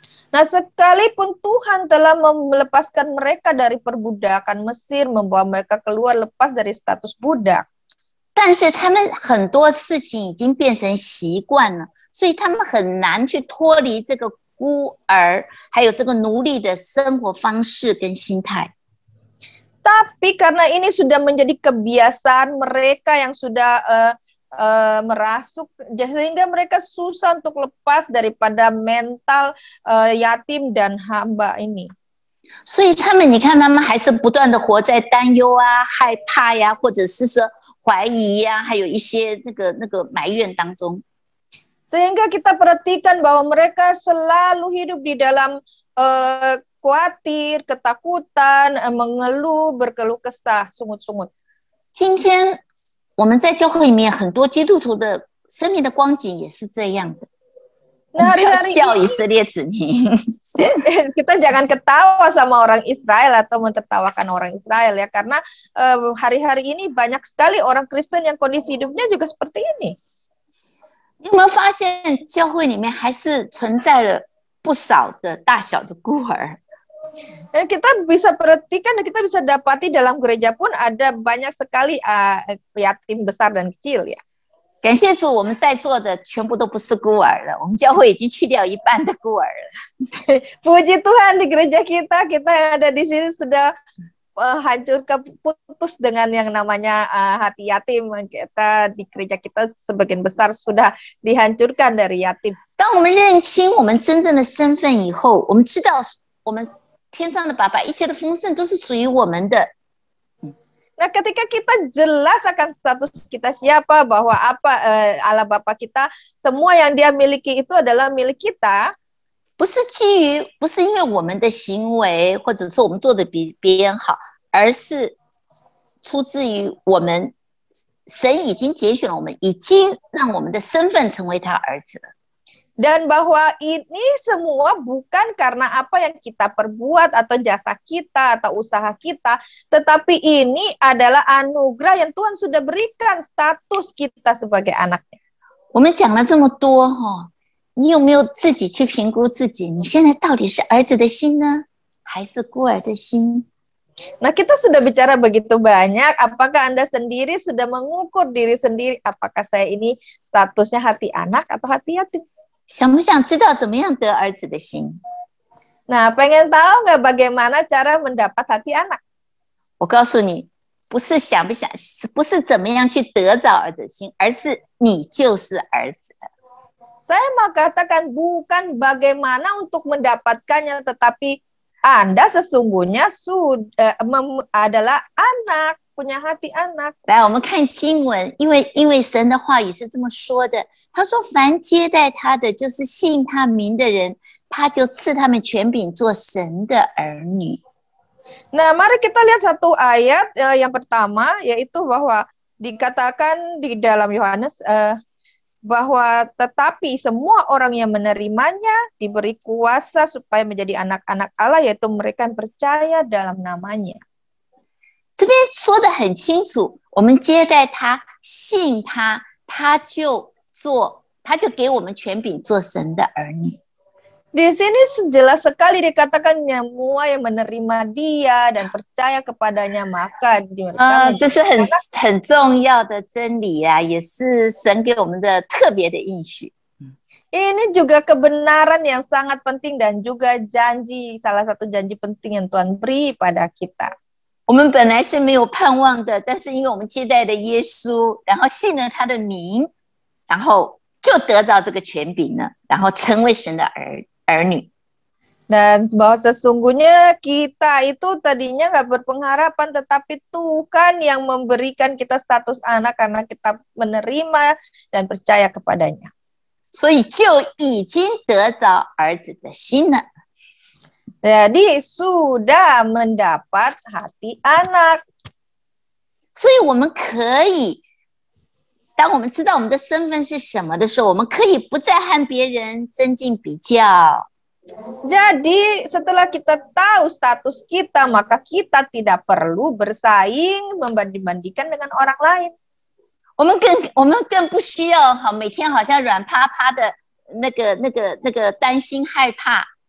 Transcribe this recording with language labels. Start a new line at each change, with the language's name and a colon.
Indonesian: Nah, sekalipun Tuhan telah melepaskan mereka dari perbudakan Mesir, membawa mereka keluar lepas dari status budak.
Chinese: 但是他们很多事情已经变成习惯了，所以他们很难去脱离这个孤儿，还有这个奴隶的生活方式跟心态。
Indonesian: Tapi karena ini sudah menjadi kebiasaan mereka yang sudah merasuk sehingga mereka susah untuk lepas daripada mental yatim dan hamba ini.
Chinese: 所以他们，你看，他们还是不断的活在担忧啊、害怕呀，或者是说怀疑呀，还有一些那个埋怨当中。
Indonesian: Sehingga kita perhatikan bahwa mereka selalu hidup di dalam khawatir, ketakutan, mengeluh, berkeluh kesah, sungut-sungut.
Chinese: 今天我们在教会里面，很多基督徒的生命的光景也是这样的。
Indonesian: Nah,
Chinese: 不要
Indonesian: hari-hari
Chinese: 笑
Indonesian: ini
Chinese: 以色列子民。
Indonesian: kita jangan ketawa sama orang Israel atau mentertawakan orang Israel ya, karena hari-hari ini banyak sekali orang Kristen yang kondisi hidupnya juga seperti ini.
Chinese: 你有没有发现，教会里面还是存在了不少的大小的孤儿？
Indonesian: Kita bisa perhatikan dan kita bisa dapati dalam gereja pun ada banyak sekali yatim besar dan kecil ya.
Chinese: 感谢主，我们在座的全部都不是孤儿了，我们教会已经去掉一半的孤儿了。
Indonesian: Puji Tuhan di gereja kita yang ada di sini sudah hancurkan, putus dengan yang namanya hati yatim. Kita di gereja kita sebagian besar sudah dihancurkan dari yatim.
Chinese: 当我们认清我们真正的身份以后，我们知道我们天上的爸爸一切的丰盛都是属于我们的。
Indonesian: Nah, ketika kita jelas akan status kita siapa, bahwa Allah Bapa kita, semua yang Dia miliki itu adalah milik kita.
Chinese: 不是因为我们的行为，或者说我们做的比别人好，而是出自于我们神已经拣选了我们，已经让我们的身份成为他儿子了。
Indonesian: Dan bahwa ini semua bukan karena apa yang kita perbuat atau jasa kita atau usaha kita, tetapi ini adalah anugerah yang Tuhan sudah berikan status kita sebagai anaknya.
Chinese: 我们讲了这么多你有没有自己去评估自己？你现在到底是儿子的心呢，还是孤儿的心？
Indonesian: Nah, kita sudah bicara begitu banyak. Apakah Anda sendiri sudah mengukur diri sendiri? Apakah saya ini statusnya hati anak atau hati yatim?
Chinese: 想不想知道怎么样得儿子的心？
Indonesian: Nah, pengen tahu nggak bagaimana cara mendapat hati anak?
Chinese: 我告诉你，不是想不想，不是怎么样去得着儿子的心，而是你就是儿子。
Indonesian: Saya mau katakan bukan bagaimana untuk mendapatkannya, tetapi Anda sesungguhnya adalah anak, punya hati anak.
Chinese: 来，我们看经文，因为神的话语是这么说的。他说：“凡接待他的，就是信他名的人，他就赐他们权柄做神的儿女。”
Indonesian: Nah, mari kita lihat satu ayat yang pertama, yaitu bahwa dikatakan di dalam Yohanes bahwa tetapi semua orang yang menerimanya diberi kuasa supaya menjadi anak-anak Allah, yaitu mereka yang percaya dalam namanya.
Chinese: 这边说得很清楚，我们接待他，信他，他就给我们权柄做神的儿女。
Indonesian: Di sini jelas sekali dikatakan semua yang menerima Dia dan percaya kepadanya maka mereka
Chinese: 这是很重要的真理啊，也是神给我们的特别的应许。
Indonesian: Ini juga kebenaran yang sangat penting dan juga janji, salah satu janji penting yang Tuhan beri pada kita.
Chinese: 我们本来是没有盼望的，但是因为我们接待了耶稣，然后信了他的名。然后就得到这个权柄了，然后成为神的儿女。
Indonesian: Dan bahwa sesungguhnya kita itu tadinya nggak berpengharapan, tetapi Tuhan yang memberikan kita status anak karena kita menerima dan percaya kepadanya.
Chinese: 所以就已经得着儿子的心了。
Indonesian: Jadi sudah mendapat hati anak.
Chinese: 所以我们可以。当我们知道我们的身份是什么的时候，我们可以不再和别人增进比较。
Indonesian: Jadi setelah kita tahu status kita, maka kita tidak perlu bersaing membanding-bandingkan dengan orang lain.
Chinese: 我们更不需要每天好像软趴趴的那个担心害怕。